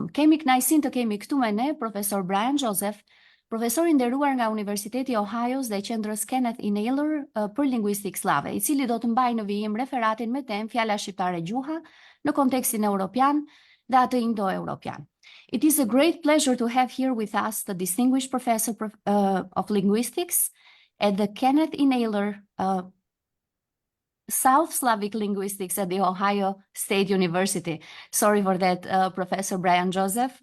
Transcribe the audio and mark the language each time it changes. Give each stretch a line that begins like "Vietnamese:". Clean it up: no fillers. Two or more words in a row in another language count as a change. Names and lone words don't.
Albanian: Kemi kënaqësinë të kemi këtu me ne profesor Brian Joseph, profesor i nderuar nga Universiteti Ohio's dhe qendrës Kenneth E. Naylor për lingvistikë slave, i cili do të mbajë në vijim referatin me temë fjala shqiptare gjuha në kontekstin europian dhe atë indo-europian.
English: It is a great pleasure to have here with us the distinguished professor of linguistics at the Kenneth E. Naylor South Slavic Linguistics at the Ohio State University. Sorry for that, Professor Brian Joseph.